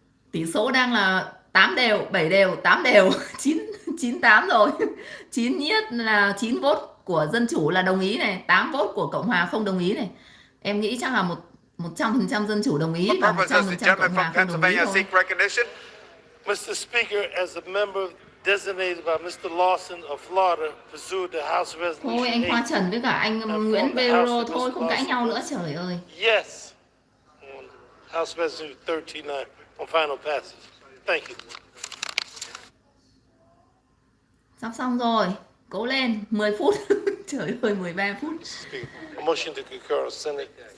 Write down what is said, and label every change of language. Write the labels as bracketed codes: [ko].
[vi] Tỷ số đang là 8 đều, 7 đều, 8 đều, 9 98 rồi. 9 nhất là 9 vote của Dân Chủ là đồng ý này, 8 vote của Cộng Hòa không đồng ý này. Em nghĩ chắc là 100% Dân Chủ đồng ý và 100% Cộng Hòa không đồng ý thôi. [en] Mr. Speaker, as a member designated by Mr. Lawson of Florida, pursued the House Resolution [vi] Thôi anh Khoa Trần với cả anh Nguyễn Bero thôi, không cãi nhau nữa, trời ơi. [en] Yes, on House Resolution 139 on final passage. Thank you. [vi] Sắp xong rồi, cố lên, 10 phút. Trời ơi, 13 phút. [en] A motion to concur, Senate.